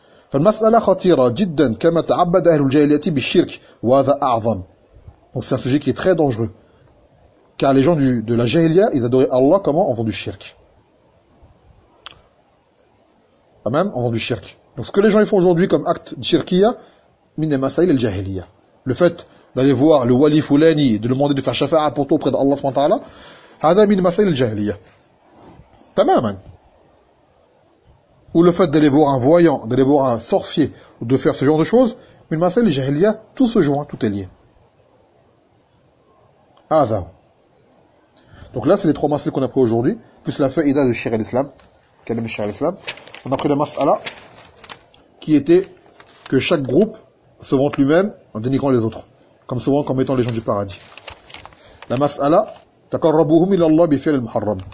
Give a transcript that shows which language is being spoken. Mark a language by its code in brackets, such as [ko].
[ar] فالمسألة خطيرة جدا كما تعبد أهل الجاهلية بالشرك وهذا أعظم. [fr] Donc c'est un sujet qui est très dangereux. Car les gens de la jahiliya, ils adoraient Allah comment? En faisant du shirk. Pas même? En faisant du shirk. Donc ce que les gens font aujourd'hui comme acte shirkiya, [ar] min al-masail al-jahiliya. [fr] Le fait d'aller voir le wali fulani, de demander de faire shafa'a pour toi auprès d'Allah subhanahu wa ta'ala, [ar] هذا من مسائل الجاهلية. تماما. [fr] Ou le fait d'aller voir un voyant, d'aller voir un sorcier, ou de faire ce genre de choses, [ar] من مسائل الجاهلية, [fr] tout se joint, tout est lié. [ar] هذا. [fr] Donc là, c'est les trois masailles qu'on a pris aujourd'hui, plus la faïda de Shir al-Islam, Kalim Shir al-Islam. On a pris la masala, qui était que chaque groupe se vante lui-même en dénigrant les autres. Comme souvent, comme étant les gens du paradis. La masala, [ar] تقربهم إلى الله بفعل المحرم.